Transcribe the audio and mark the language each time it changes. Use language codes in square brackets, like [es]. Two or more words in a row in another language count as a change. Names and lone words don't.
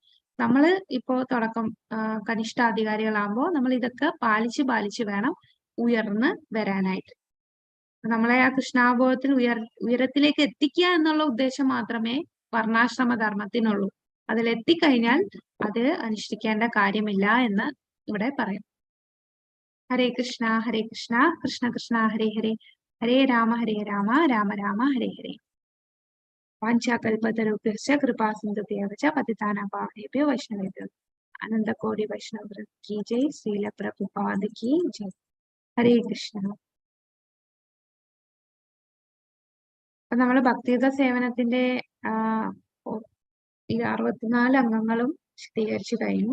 [ml] നമ്മള് ഇപ്പോ തുടക്കം കനിഷ്ഠാധികാരികളാകുമ്പോൾ നമ്മൾ ഇതൊക്കെ പാലിച്ച് വേണം ഉയർന്ന് വരാനായിട്ട്. നമ്മളെ ആ കൃഷ്ണാവബോധത്തിൽ ഉയരത്തിലേക്ക് എത്തിക്കുക എന്നുള്ള ഉദ്ദേശം മാത്രമേ വർണ്ണാശ്രമ ധർമ്മത്തിനുള്ളൂ. അതിലെത്തിക്കഴിഞ്ഞാൽ അത് അനുഷ്ഠിക്കേണ്ട കാര്യമില്ല എന്ന് ഇവിടെ പറയും. [sa] ഹരേ കൃഷ്ണ കൃഷ്ണ കൃഷ്ണ ഹരേ ഹരേ, ഹരേ രാമ രാമ രാമ ഹരേ ഹരേ. വാഞ്ചാകൽപതരുഭ്യശ്ച കൃപാസിന്ധുഭ്യഃ ച പതിതാനാം പാവനേഭ്യോ വൈഷ്ണവേഭ്യോ അനന്തകോടി വൈഷ്ണവ [hi] की जय. श्रील प्रभुपाद की जय. [sa] ഹരേ കൃഷ്ണ. [ml] അപ്പൊ നമ്മള് ഭക്തിയുത സേവനത്തിന്റെ 64 അംഗങ്ങളും വിശദീകരിച്ചു കഴിഞ്ഞു.